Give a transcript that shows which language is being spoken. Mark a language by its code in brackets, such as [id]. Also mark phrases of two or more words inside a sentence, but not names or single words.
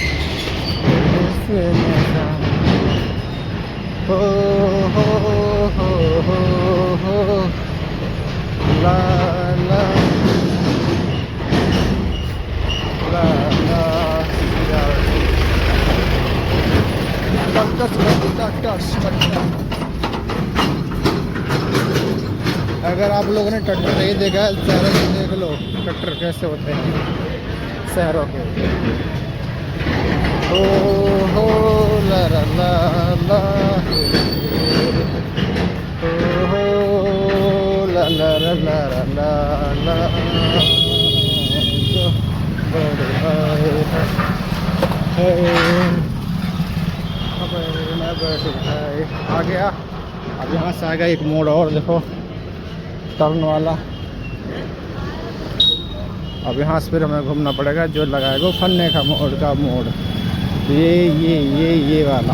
[hi] हो हो हो हो ला ला ला ला अगर आप लोगों ने ट्रैक्टर नहीं देखा है शहरों में देख लो ट्रैक्टर कैसे होते हैं शहरों के। हो ला ला ला ला हो ला ला ला ला ला ला आ गया। अब यहाँ से आ गया एक मोड़ और देखो टर्न वाला। अब यहाँ से फिर हमें घूमना पड़ेगा, जो लगाएगा फन्ने का मोड़ का मोड़, ये वाला।